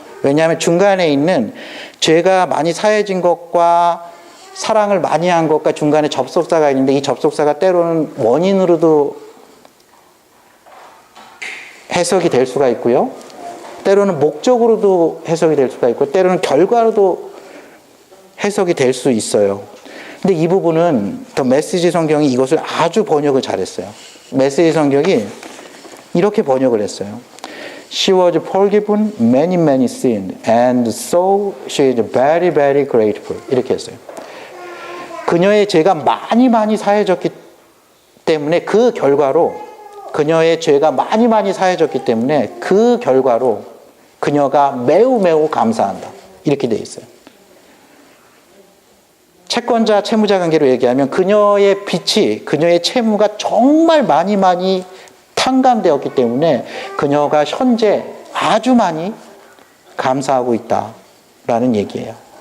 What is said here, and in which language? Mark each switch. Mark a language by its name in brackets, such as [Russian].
[Korean] 왜냐하면 중간에 있는 죄가 많이 사해진 것과 사랑을 많이 한 것과 중간에 접속사가 있는데, 이 접속사가 때로는 원인으로도 해석이 될 수가 있고요, 때로는 목적으로도 해석이 될 수가 있고, 때로는 결과로도 해석이 될 수 있어요. 근데 이 부분은 더 메시지 성경이 이것을 아주 번역을 잘했어요. 메시지 성경이 이렇게 번역을 했어요. [English] She was forgiven many, many sins, and so she is very, very grateful. [Korean] 이렇게 했어요. 그녀의 죄가 많이 많이 사해졌기 때문에 그 결과로, 그녀의 죄가 많이 많이 사해졌기 때문에 그 결과로 그녀가 매우 매우 감사한다. 이렇게 돼 있어요. 채권자, 채무자 관계로 얘기하면 그녀의 빚이, 그녀의 채무가 정말 많이 많이 탕감되었기 때문에 그녀가 현재 아주 많이 감사하고 있다라는 얘기예요.